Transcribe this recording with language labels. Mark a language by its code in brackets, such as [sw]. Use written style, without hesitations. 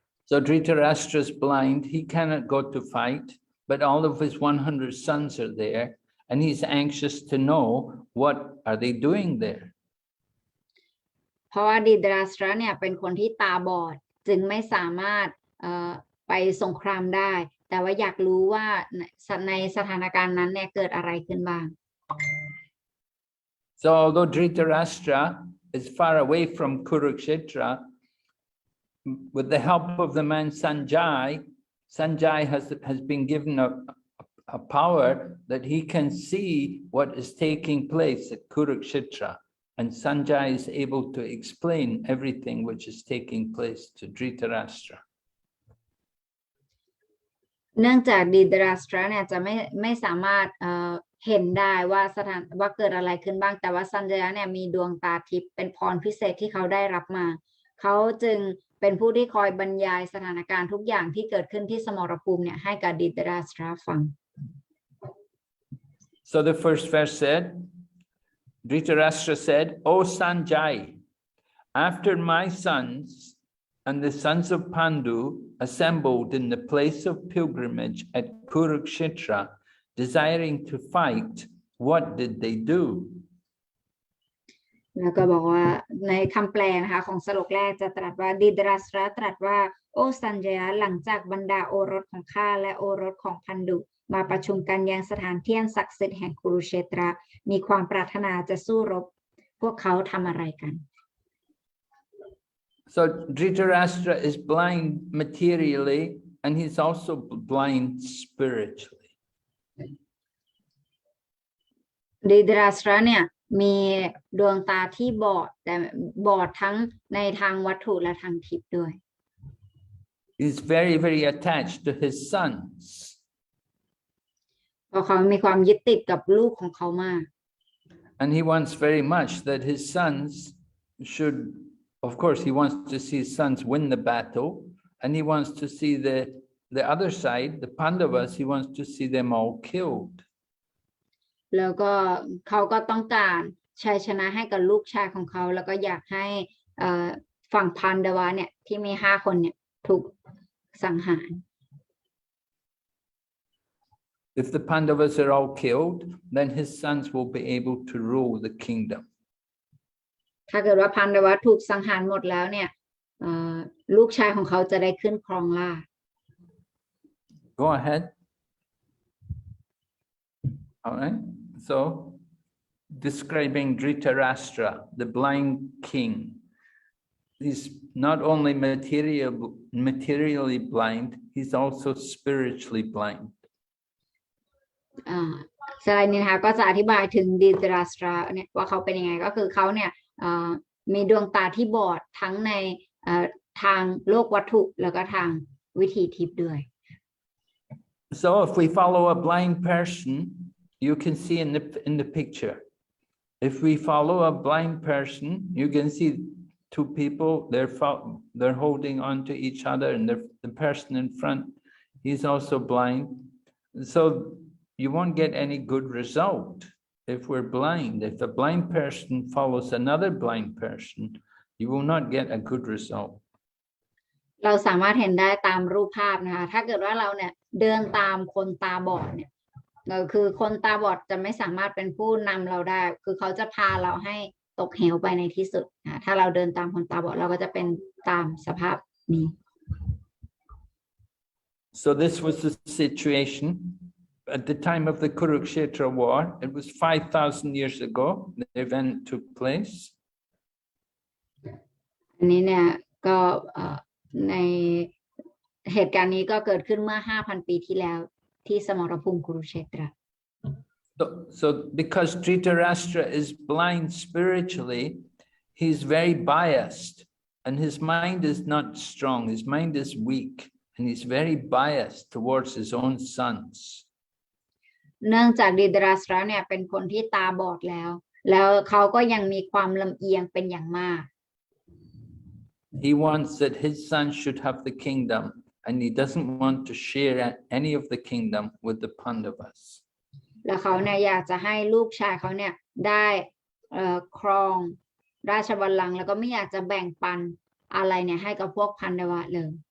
[en] So Dhritarashtra is blind, he cannot go to fight, but all of his 100 sons are there, and he's anxious to know what are they doing there. [th] เพราะว่าดิดราสตราเนี่ยเป็นคนที่ตาบอดจึงไม่สามารถไปสงครามได้แต่ว่าอยากรู้ว่าในสถานการณ์นั้นเนี่ยเกิดอะไรขึ้นบ้าง [en] So although Dhritarashtra is far away from Kurukshetra, with the help of the man Sanjay, Sanjay has been given a power that he can see what is taking place at Kurukshetra. And Sanjay is able to explain everything which is taking place to Dhritarashtra. [th] เนื่องจากดิดราสตราเนี่ยจะไม่สามารถเห็นได้ว่าเกิดอะไรขึ้นบ้างแต่ว่าสัญญาเนี่ยมีดวงตาทิพย์เป็นพรพิเศษที่เขาได้รับมาเขาจึงเป็นผู้ที่คอยบรรยายสถานการณ์ทุกอย่างที่เกิดขึ้นที่สมรภูมิเนี่ยให้กับดิดราสตราฟัง [en] So the first verse said, Dhritarashtra said, "O Sanjay, after my sons and the sons of Pandu assembled in the place of pilgrimage at Kurukshetra, desiring to fight, what did they do?" [th] แล้วก็บอกว่าในคำแปลนะคะของสโลกแรกจะตรัสว่าดิดราสตราตรัสว่าโอสัญญาหลังจากบรรดาโอรสของข้าและโอรสของพันดุมาประชุมกันยังสถานที่ศักดิ์สิทธิ์แห่งคุรุเชตรามีความปรารถนาจะสู้รบพวกเขาทำอะไรกัน [en] So Dhritarashtra is blind materially and he's also blind spiritually. [th] ดิดราสตราเนี่ยมีดวงตาที่บอดแต่บอดทั้งในทางวัตถุและทางทิพย์ด้วย [en] He's very, very attached to his sons. [th] เพราะเขามีความยึดติดกับลูกของเขามาก [en] And he wants very much that his sons should, of course, he wants to see his sons win the battle, and he wants to see the other side, the Pandavas, he wants to see them all killed. [th] แล้วก็เขาก็ต้องการชัยชนะให้กับลูกชายของเขาแล้วก็อยากให้ฝั่งพันดวะเนี่ยที่มี5 คนเนี่ยถูกสังหาร [en] If the Pandavas are all killed, then his sons will be able to rule the kingdom. [th] ถ้าเกิดว่าพันดวะถูกสังหารหมดแล้วเนี่ยลูกชายของเขาจะได้ขึ้นครองราชย์ [en] Go ahead. All right. So, describing Dhritarashtra, the blind king. He's not only materially blind, he's also spiritually blind. [th] สไลด์นี้นะคะก็จะอธิบายถึงดิดราสตราเนี่ยว่าเขาเป็นยังไงก็คือเขาเนี่ยมีดวงตาที่บอดทั้งในทางโลกวัตถุแล้วก็ทางวิถีทิพย์ด้วย [en] So if we follow a blind person, you can see in the picture. If we follow a blind person, you can see 2 people, they're holding on to each other, and the person in front, he's also blind. So you won't get any good result if we're blind. If a blind person follows another blind person, you will not get a good result. [th] เราสามารถเห็นได้ตามรูปภาพนะคะถ้าเกิดว่าเราเนี่ยเดินตามคนตาบอดเนี่ยคือคนตาบอดจะไม่สามารถเป็นผู้นำเราได้คือเขาจะพาเราให้ตกเหวไปในที่สุดนะถ้าเราเดินตามคนตาบอดเราก็จะเป็นตามสภาพนี้ [en] So this was the situation at the time of the Kurukshetra war. It was 5,000 years ago the event took place. [th] อันนี้เนี่ยก็ในเหตุการณ์นี้ก็เกิดขึ้นเมื่อ 5,000 ปีที่แล้วที่สมรภูมิกุรุเชตรา [en] So because Dhritarashtra is blind spiritually, he's very biased and his mind is not strong, his mind is weak, and he's very biased towards his own sons. [th] เนื่องจากดิดราสตราเนี่ยเป็นคนที่ตาบอดแล้วเขาก็ยังมีความลำเอียงเป็นอย่างมาก [en] He wants that his son should have the kingdom and he doesn't want to share any of the kingdom with the Pandavas. [th] แล้วเขาเนี่ยอยากจะให้ลูกชายเขาเนี่ยได้ครองราชบัลลังก์แล้วก็ไม่อยากจะแบ่งปันอะไรเนี่ยให้กับพวกพันธวะเลย